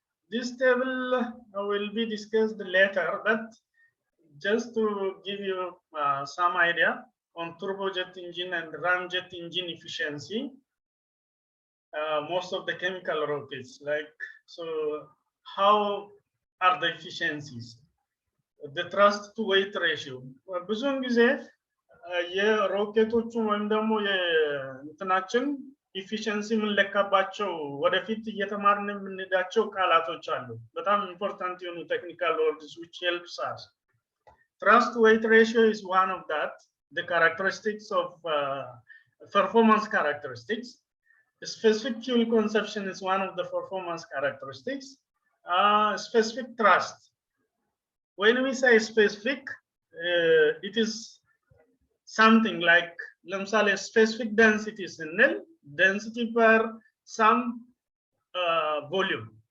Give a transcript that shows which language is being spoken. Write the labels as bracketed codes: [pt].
[en] This table will be discussed later, but just to give you some idea on turbojet engine and ramjet engine efficiency, most of the chemical rockets, like, so how are the efficiencies? The thrust to weight ratio. [am] ብዙውን ጊዜ የሮኬቶቹ ወይም ደግሞ የእንትናችን ኢፊሸንሲ የምንለካባቸው ወደፊት እየተማርን የምንሄዳቸው ቃላቶች አሉ። በጣም ኢምፖርታንት የሆኑ ቴክኒካል ወርድስ [en] which helps us. Thrust weight ratio is one of that, the characteristics of performance characteristics. The specific fuel consumption is one of the performance characteristics. Specific thrust. When we say specific, it is something like, ለምሳሌ specific density ስንል density per some volume.